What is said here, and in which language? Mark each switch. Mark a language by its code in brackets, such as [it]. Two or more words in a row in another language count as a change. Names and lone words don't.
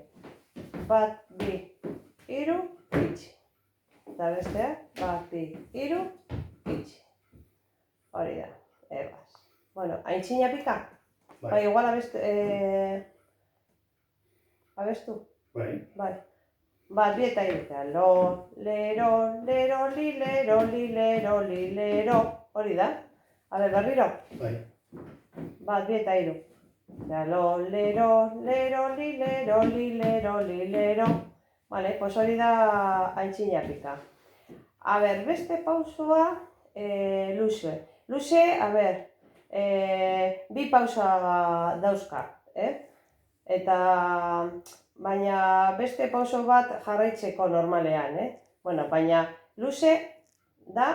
[eu] Bat, bi, hiru, itxi. Eta bestea, bat, bi, hiru, itxi. Hori da, ebas. Bueno, aintzina pika? Bai, igual abestu? Bai. Bat, bi eta hiru. Lo, lero, lero, li, lero, li, lero, li, lero. Hori da. Berriro? Bai. Bat, bi eta hiru. Lo, lero, lero, li, lero, li, lero, li, lero. [es] Vale, pues [eu] hori da aintzina pika. Beste pausua, luze. Luze, bi pausa dauzka, Eta, baina beste pauso bat jarraitzeko normalean, Bueno, baina luze da,